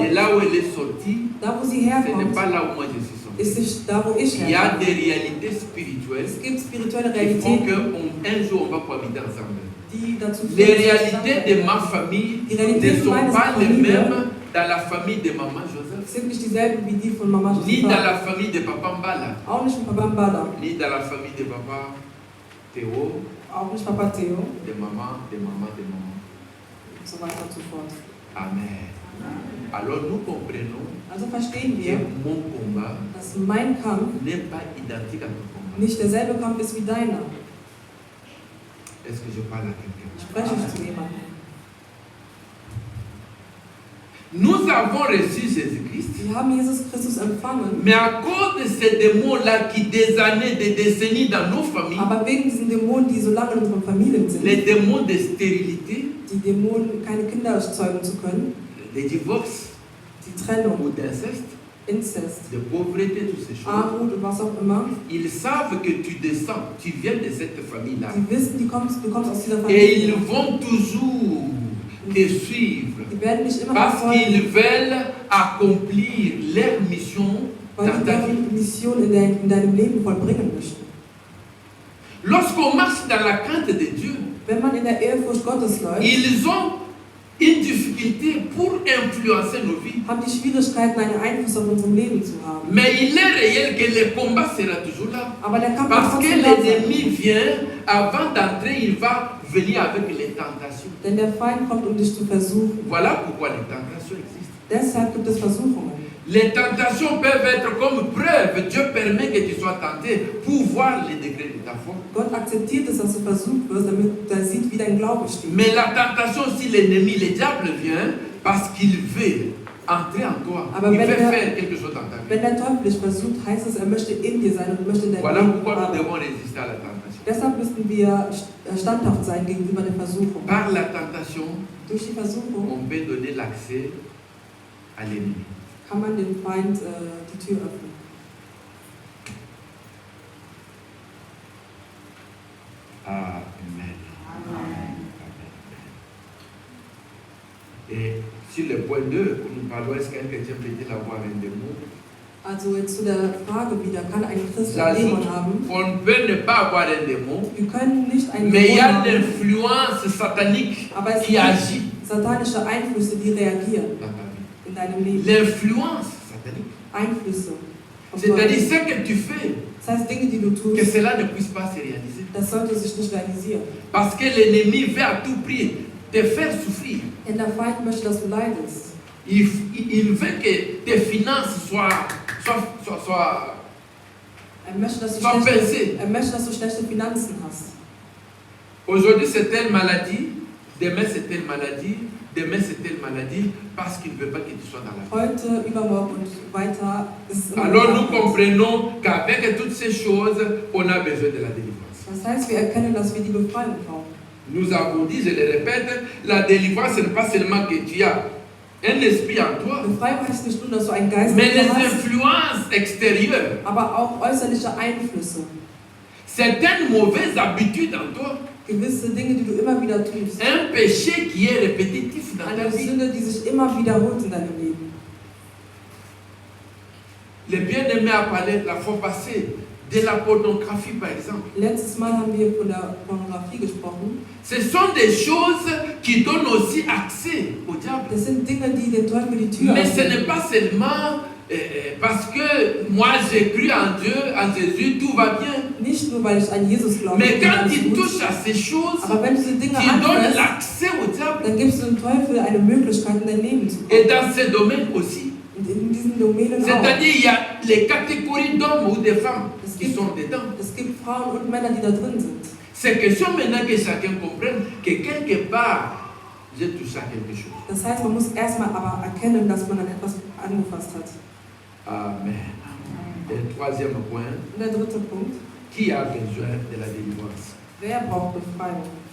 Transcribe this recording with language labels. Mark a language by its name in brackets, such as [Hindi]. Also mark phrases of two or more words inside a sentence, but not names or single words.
[French] De là où elle est sortie, [German] da wo sie [French] ce n'est [German] herkommt, [French] pas là où moi je suis sorti. [German] ist nicht da wo ich [French] Il y a [German] herkomme. [French] des réalités spirituelles [German] Es gibt spirituelle [French] qui font [German] Realitäten, [French] qu'un jour on va cohabiter ensemble. [German] die dazu [French] Les [German] führen, dass wir [French] réalités de ma [German] zusammenkommen. [French] famille [German] Die [French] ne [German] Realitäten [French] sont [German] meiner [French] pas les [German] Familie [French] mêmes dans la famille de maman Joseph, [German] sind nicht dieselben wie die von Mama [French] ni dans [German] Josepha, [French] la famille de papa Mbala, [German] auch nicht von Papa Mbala, [French] ni dans la famille de papa Théo, [German] auch nicht Papa Theo [French] de maman, de maman, de maman. [German] und so weiter und so fort. [French] Amen. Alors nous comprenons [German] Also verstehen [French] que [German] wir, [French] mon combat [German] dass mein Kampf [French] n'est pas identique à ton combat. [German] nicht derselbe Kampf ist wie deiner. [French] Est-ce que je parle à quelqu'un? [German] Spreche ich zu jemandem. [French] Nous avons reçu Jésus-Christ, [German] Wir haben Jesus Christus empfangen, [French] mais à cause de ces démons-là qui des années, des décennies dans nos familles, [German] aber wegen diesen Dämonen, die so lange in unseren Familien sind, [French] les démons de stérilité, [German] die Dämonen, keine Kinder erzeugen zu können, [French] de divorce [German] die Trennung, [French] ou d'inceste, [German] Inzest, [French] de pauvreté, toutes ces choses, [German] Armut und was auch immer, [French] ils savent que tu descends, tu viens de cette famille-là. [German] die wissen, du kommst aus dieser [French] Et ils [German] Familie. [French] vont toujours te suivre [German] Die werden dich immer [French] parce qu'ils [German] verfolgen, [French] veulent accomplir leur mission [German] weil [French] dans [German] die [French] ta vie. [German] deren Mission in deinem Leben vollbringen möchten. [French] Lorsqu'on marche dans la crainte de Dieu, [German] Wenn man in der Ehrfurcht Gottes läuft, [French] ils ont une difficulté pour influencer nos vies. [German] haben die Schwierigkeiten, einen Einfluss auf unserem Leben zu haben. [French] Mais il est réel que le combat sera toujours là. [German] Aber der Kampf wird [French] Parce que [German] trotzdem da sein. [French] l'ennemi vient, avant d'entrer, il va venir avec les tentations. [German] Denn der Feind kommt, um dich zu versuchen. [French] Voilà pourquoi les tentations existent. [German] Deshalb gibt es Versuchungen. [French] Les tentations peuvent être comme preuve. Dieu permet que tu sois tenté pour voir les degrés de ta foi. [German] Gott akzeptiert es, dass du versucht wirst, damit er sieht, wie dein Glaube steht. [French] Mais la tentation, si l'ennemi, le diable vient, parce qu'il veut entrer en toi, [German] Aber [French] il [German] wenn [French] veut [German] er- [French] faire quelque chose dans ta vie. [German] Wenn der Teufel dich versucht, heißt es, er möchte in dir sein und möchte in deinem [French] Voilà [German] Leben [French] pourquoi nous [German] arbeiten. [French] devons résister à la tentation. [German] Deshalb müssen wir standhaft sein gegenüber der Versuchung. [French] Par la tentation, [German] Durch die Versuchung [French] on peut donner l'accès à l'ennemi. [German] kann man dem Feind die Tür öffnen. [French] Amen. Et sur le point 2, où nous parlons, est-ce qu'un chrétien peut-il avoir un démon? [German] Also jetzt zu der Frage wieder, kann ein Christ einen [French] J'ajoute, [German] Dämon haben? [French] on peut ne pas avoir un démon, [German] Wir können nicht einen [French] mais il y [German] Dämon [French] a [German] haben, [French] l'influence satanique [German] aber es [French] qui [German] gibt [French] agit [German] satanische Einflüsse, die reagieren [French] dans ta vie. [German] in deinem Leben. [French] L'influence satanique. [German] Einflüsse. vom [French] C'est-à-dire [German] Teufel. [French] ce que tu fais, [German] Das heißt, Dinge, die du [French] que [German] tust, [French] cela ne puisse pas se réaliser. [German] das sollte sich nicht realisieren. [French] Parce que l'ennemi veut à tout prix te faire souffrir. [German] Denn der Feind möchte, dass du leidest. [French] Il veut que tes finances soient [German] Er möchte, dass du [French] Sois [German] schlechte, [French] pensé. [German] er möchte, dass du schlechte Finanzen hast. [French] Aujourd'hui c'est telle maladie, demain c'est telle maladie, demain c'est telle maladie, parce qu'il ne veut pas que tu sois dans la vie. [German] Heute, übermorgen und weiter ist es immer [French] Alors nous [German] wieder. [French] comprenons qu'avec toutes ces choses, on a besoin de la délivrance. [German] Das heißt, wir erkennen, dass wir die Befreiung brauchen. [French] Nous avons dit, je le répète, la délivrance ce n'est pas seulement que tu as un esprit en toi, [German] Befreiung heißt nicht nur, dass du einen Geist [French] mais [German] in dir [French] les [German] hast, [French] influences extérieures, [German] aber auch äußerliche Einflüsse. [French] certaines mauvaises habitudes en toi, [German] Gewisse Dinge, die du immer wieder tust. [French] un péché qui est répétitif dans ta [German] Eine [French] vie. [German] Sünde, die sich immer wiederholt in deinem Leben. [French] Les bien-aimés a parlé la fois passée de la pornographie par exemple. [German] Letztes Mal haben wir von der Pornografie gesprochen. [French] Ce sont des choses qui donnent aussi accès au diable. [German] Das sind Dinge, die den Teufel die Tür [French] Mais ce [German] öffnen. [French] n'est pas seulement parce que moi j'ai cru en Dieu, en Jésus, tout va bien. [German] Nicht nur, weil ich an Jesus glaube. [French] Mais [German] ist [French] quand [German] alles [French] tu [German] gut. [French] touches à ces choses [German] Aber wenn du diese Dinge [French] qui donnent [German] anfährst, [French] l'accès au diable, [German] dann gibst du dem Teufel eine Möglichkeit, in dein Leben zu [French] et [German] kommen. [French] dans ces domaines aussi. [German] Und in diesen Domänen auch. [French] C'est-à-dire il y a les catégories d'hommes ou de femmes [German] Es [French] qui [German] gibt, [French] sont dedans. [German] es gibt Frauen und Männer, die da drin sind. [French] C'est question maintenant que chacun comprenne que quelque part, j'ai touché à quelque chose. [German] Das heißt, man muss erstmal aber erkennen, dass man an etwas angefasst hat. [French] Amen. Et troisième point, [German] Und der dritte Punkt, [French] qui a besoin de la délivrance? [German] wer braucht Befreiung?